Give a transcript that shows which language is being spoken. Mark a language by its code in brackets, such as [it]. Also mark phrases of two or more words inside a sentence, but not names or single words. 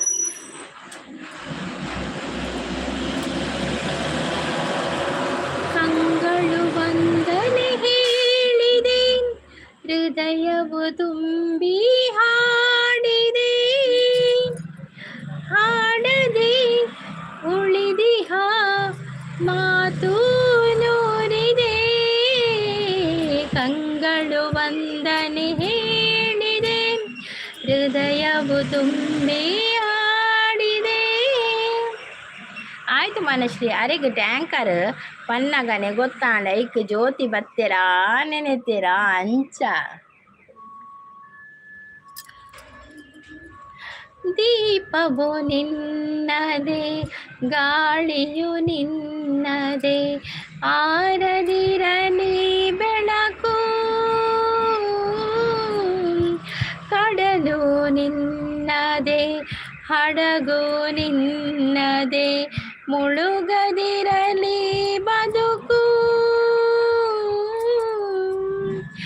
[kn] ಕಂಗಳು ವಂದನೆ ಹೇಳಿದೆ ಹೃದಯವು ತುಂಬಿ ಹಾಡಿದೆ ಹಾಡದೆ ಉಳಿದಿಹ ಮಾತು ನೂರಿದೆ. ಕಂಗಳು ವಂದನೆ ಹೇಳಿದೆ ಹೃದಯವು ತುಂಬಿ ಹಾಡಿದೆ. ಆಯ್ತು ಮನಶ್ರೀ. [tcy] ಅರೆಗೆ ಟ್ಯಾಂಕರ್ ಪನ್ನಗನೆ ಗೊತ್ತಾಂಡ ಇಕ್ ಜ್ಯೋತಿ ಬತ್ತೆರಾ ನೆನೆತೆರಾ ಅಂಚ. [kn] ದೀಪವು ನಿನ್ನದೆ ಗಾಳಿಯು ನಿನ್ನದೆ ಆರದಿರಲಿ ಬೆಳಕು. ಕಡಲು ನಿನ್ನದೆ ಹಡಗು ನಿನ್ನದೆ ಮುಳುಗದಿರಲಿ ಬದುಕು.